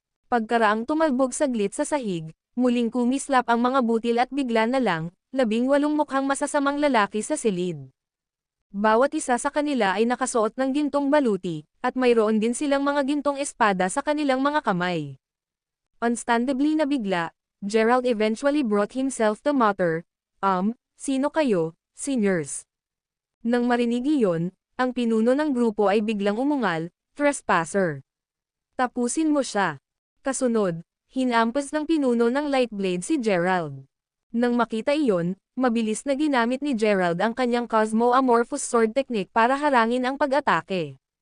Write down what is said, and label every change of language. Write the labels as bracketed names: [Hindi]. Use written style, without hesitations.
[Filipino] Pagkaraang tumalbog saglit sa sahig, muling kumislap ang mga butil at bigla na lang, 18 mukhang masasamang lalaki sa silid. Bawat isa sa kanila ay nakasuot ng gintong baluti, at mayroon din silang mga gintong espada sa kanilang mga kamay. [English] Understandably [Filipino] na bigla, [English] Gerald eventually brought himself to mutter, [Filipino] sino kayo, [English] seniors? [Filipino] Nang marinig iyon, ang pinuno ng grupo ay biglang umungal, trespasser. Tapusin mo siya. Kasunod, hinampas ng pinuno ng Lightblade si Gerald. Nang makita iyon, mabilis na ginamit ni Gerald ang kanyang Cosmo-Amorphous Sword Technique para harangin ang pag-atake.